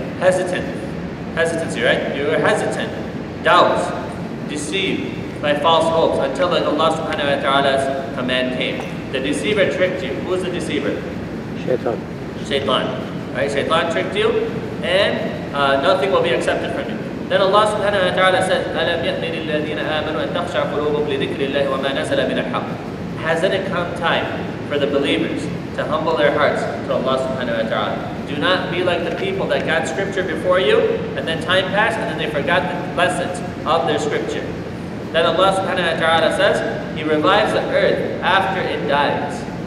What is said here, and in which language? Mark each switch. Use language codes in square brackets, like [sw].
[en] Hesitancy, right? You were hesitant, doubts, deceived by false hopes until Allah subhanahu wa ta'ala's command came. The deceiver tricked you. Who's the deceiver? Shaitan. Right? Shaitan tricked you, and nothing will be accepted from you. Then Allah subhanahu wa ta'ala says, [ar] أَلَمْ يَأْنِ لِلَّذِينَ آمَنُوا أَن تَخْشَعَ قُلُوبُهُمْ لِذِكْرِ اللَّهِ وَمَا نَزَلَ مِنَ الْحَقِّ. [en] Hasn't it come time for the believers to humble their hearts to Allah subhanahu wa ta'ala? Do not be like the people that got scripture before you, and then time passed, and then they forgot the lessons of their scripture. Then Allah subhanahu wa ta'ala says, he revives the earth after it dies.